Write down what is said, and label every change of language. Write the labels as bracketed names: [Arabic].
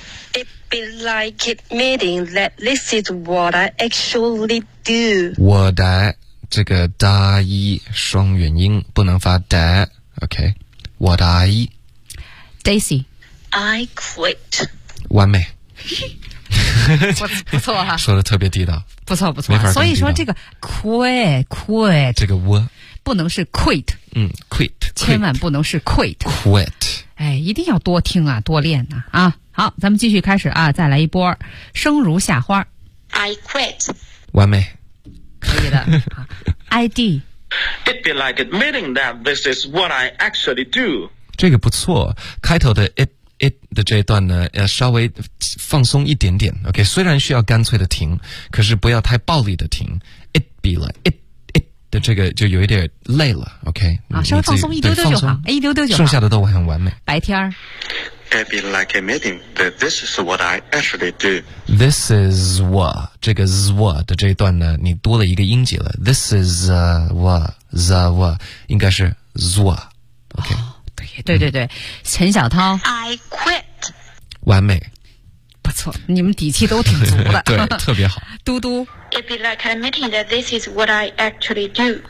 [English] It be like admitting that this is what I actually do. [Chinese] 我的这个大一双元音不能发的 ，OK？我的一，Daisy。 [English] I quit。 [Chinese] 完美。不错哈、说的特别地道，不错不错、所以说这个 quit 这个我不能是 quit， [English] quit [Chinese] 千万不能是 quit 哎，一定要多听啊，多练啊啊！好，咱们继续开始啊，再来一波生如夏花。 [English] I quit， [Chinese] 完美，可以的。ID [English] It be like admitting that this is what I actually do， [Chinese] 这个不错，开头的 it 的这一段呢要稍微放松一点点 OK， 虽然需要干脆的停，可是不要太暴力的停。 [English] It be like it [Chinese] 的这个就有一点累了 OK、稍微放松一丢丢就好，一丢丢就好，剩下的都很完美。白天 [English] It be like admitting that this is what I actually do. This is what [Chinese] 这个 zwa 的这一段呢你多了一个音节了， [English] This is zwa [Chinese] 应该是 zwa OK、对对对、陈小涛 [English] I quit [Chinese] 完美，不错，你们底气都挺足的。对，特别好。嘟嘟 [English] It'd be like admitting that this is what I actually do.